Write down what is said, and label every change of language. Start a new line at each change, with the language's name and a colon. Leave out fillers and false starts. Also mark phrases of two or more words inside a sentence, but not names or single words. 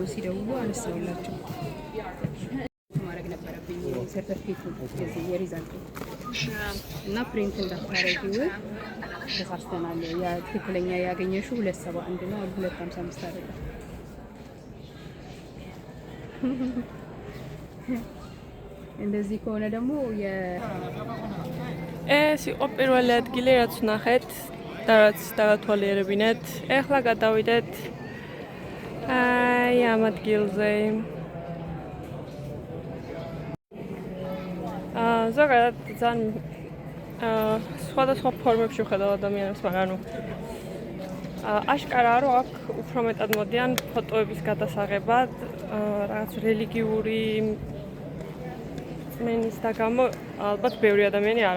Amharic: ሲደውሉ አነሳውላቸው። ማድረግ ነበረብኝ ሰርተፊኬት የሪዛልት እና ፕሪንት እንዳታረጊው ተሳስተናል። ያ ትክክለኛ ያገኘሽው 271 ነው አሉ 255 አይደለም። እንደዚህ ከሆነ ደግሞ
Georgian: ეს იყო პირველი ადგილი, რაც ვნახეთ და რაც დავათვალიერებინეთ. ეხლა გადავიდეთ ამ ადგილზე. ზოგადად ძალიან სხვადასხვა ფორმებში ვხედავ ადამიანებს, მაგრამ აშკარაა, რომ აქ უფრო მეტად მოდიან ფოტოების გადასაღებად, რაღაც რელიგიური მენის და გამო ალბათ ბევრი ადამიანი არა.